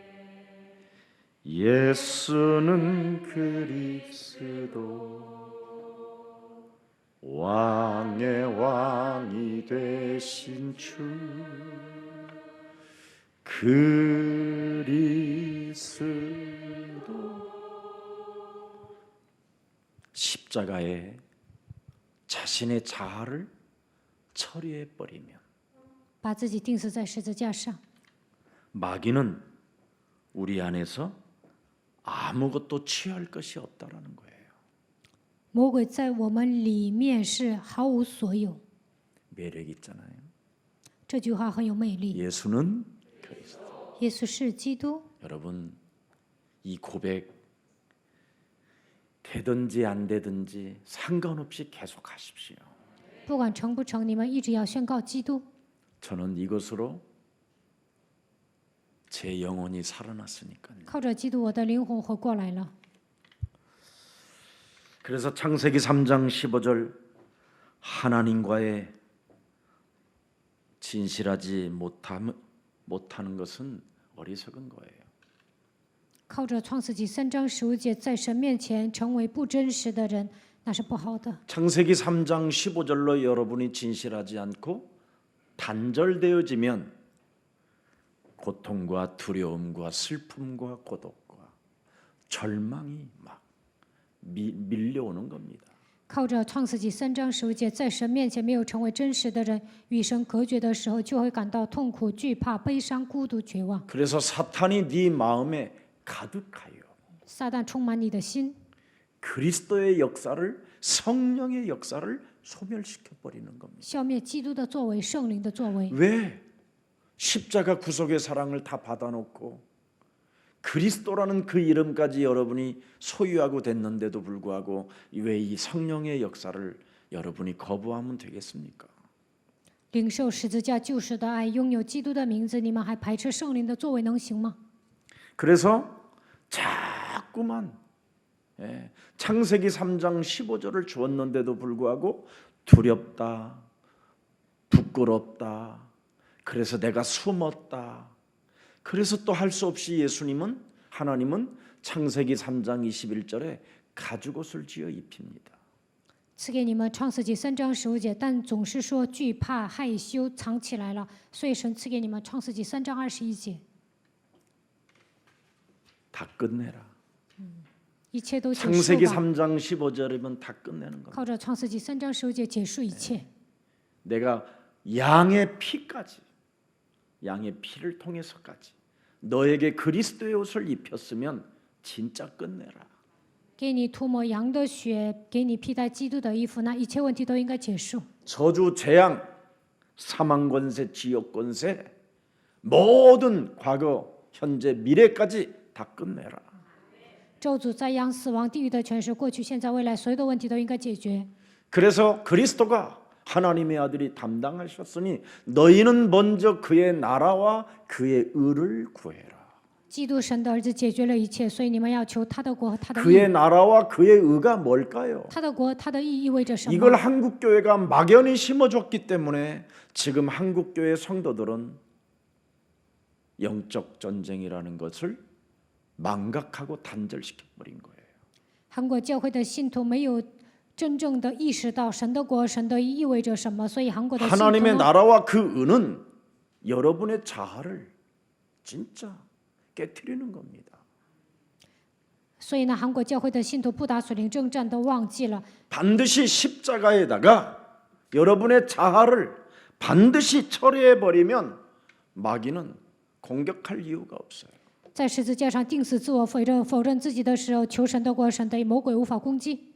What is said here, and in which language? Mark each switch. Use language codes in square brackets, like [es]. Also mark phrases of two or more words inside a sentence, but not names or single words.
[ko] 예수는 그리스도 왕의 왕이 되신 주 그리스도 십자가에 자신의 자아를 처리해 버리면 [zh] 把自己钉死在十字架上， [ko] 마귀는 우리 안에서 아무것도 취할 것이 없다라는 거예요. [zh] 魔鬼在我们里面是毫无所有。 [ko] 매력 있잖아요. [zh] 这句话很有魅力。 [ko] 예수는 그리스도. [zh] 耶稣是基督。 [ko] 여러분 이 고백 되든지 안 되든지 상관없이 계속하십시오. [zh] 不管成不成，你们一直要宣告基督。 [ko] 저는 이것으로 제 영혼이 살아났으니까요. [zh] 靠着基督，我的灵魂活过来了。 [ko] 그래서 창세기 3장 15절 하나님과의 진실하지 못하는 것은 어리석은 거예요. [zh] 靠着创世纪3章15节，在神面前成为不真实的人，那是不好的。 [ko] 창세기 3장 15절로 여러분이 진실하지 않고 단절되어지면 고통과 두려움과 슬픔과 고독과 절망이 막 밀려오는 겁니다. [zh] 靠着创世纪3章15节，在神面前没有成为真实的人，与神隔绝的时候，就会感到痛苦、惧怕、悲伤、孤独、绝望。 [ko] 그래서 사탄이 네 마음에 가득하여 [zh] 撒旦充满你的心， [ko] 그리스도의 역사를 성령의 역사를 소멸시켜 버리는 겁니다. [zh] 消灭基督的作为、圣灵的作为。 [ko] 왜 십자가 구속의 사랑을 다 받아놓고 그리스도라는 그 이름까지 여러분이 소유하고 됐는데도 불구하고 왜 이 성령의 역사를 여러분이 거부하면 되겠습니까? [zh] 领受十字架救赎的爱，拥有基督的名字，你们还排斥圣灵的作为，能行吗？ [ko] 그래서 자꾸만 창세기 3장 15절을 주었는데도 불구하고 두렵다, 부끄럽다, 그래서 내가 숨었다. 그래서 또 할 수 없이 하나님은 창세기 3장 21절에 가죽옷을 지어 입힙니다. [zh] 赐给你们创世纪3章15节，但总是说惧怕、害羞，藏起来了，所以神赐给你们创世纪3章21节， [ko] 다 끝내라. [zh] 一切都结束 [ko] 창세기 [zh] 吧。 [ko] 3장 15절이면 다 끝내는 겁니다. [zh] 靠着创世纪3章15节结束一切。 [ko] 내가 양의 피까지, 양의 피를 통해서까지 너에게 그리스도의 옷을 입혔으면 진짜 끝내라. [zh] 给你涂抹羊的血，给你披戴基督的衣服，那一切问题都应该结束。 [ko] 저주, 재앙, 사망 권세, 지옥 권세, 모든 과거, 현재, 미래까지 다 끝내라. [zh] 咒诅、灾殃、死亡、地狱的权势，过去、现在、未来，所有的问题都应该解决。 [ko] 그래서 그리스도가 하나님의 아들이 담당하셨으니 너희는 먼저 그의 나라와 그의 의를 구해라. [zh] 基督神的儿子解决了一切，所以你们要求他的国和他的 [ko] 그의 [zh] 义。 [ko] 나라와 그의 의가 뭘까요? [zh] 他的国、他的义意味着什 [ko] 이걸 [zh] 么？ [ko] 한국 교회가 막연히 심어줬기 때문에 지금 한국 교회 성도들은 영적 전쟁이라는 것을 망각하고 단절시켜 버린 거예요. [zh] 韩国教会的信徒没有真正的意识到神的国、神的义意味着什么，所以韩国的信徒 [ko] 하나님의 [zh] 呢 [ko] 나라와 그 의는 여러분의 자아를 진짜 깨트리는 겁니다. [zh] 所以呢，韩国教会的信徒不打属灵征战都忘记了， [ko] 반드시 십자가에다가 여러분의 자아를 반드시 처리해 버리면 마귀는 공격할 이유가 없어요. [zh] 在十字架上钉死自我、否认自己的时候，求神的国、神的义，魔鬼无法攻击。